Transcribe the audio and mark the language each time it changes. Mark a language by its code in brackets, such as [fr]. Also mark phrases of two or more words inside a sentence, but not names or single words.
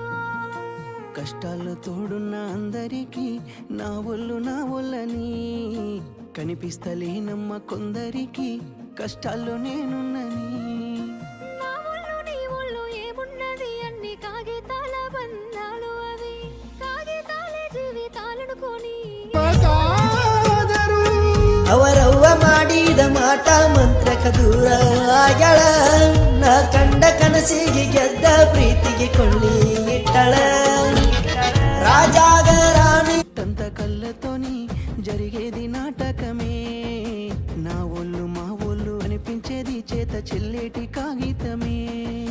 [te] కష్టాల్లో తోడున్న అందరికీ నా ఒళ్ళని కనిపిస్తలేనమ్మ కొందరికి కష్టాల్లో నేనున్నని. నా ఒళ్ళు నీ ఒళ్ళు ఏమున్నది అన్ని కాగితాల బంధాలు, అవి కాగితాలే జీవితాలనుకొని. [kn] ಅವರವ್ವ ಮಾಡಿದ ಮಾಟ ಮಂತ್ರಕ ದೂರ ಆಗ್ಯಾಳ. ನಾ ಕಂಡ ಕನಸಿಗೆ ಗೆದ್ದ ಪ್ರೀತಿಗೆ ಕೊಳ್ಳಿ ಇಟ್ಟಳ. [te] రాజాగ రాణి తంత కళ్ళతోని జరిగేది నాటకమే. నా ఒళ్ళు మా ఒళ్ళు అనిపించేది చేత చెల్లేటి కాగితమే.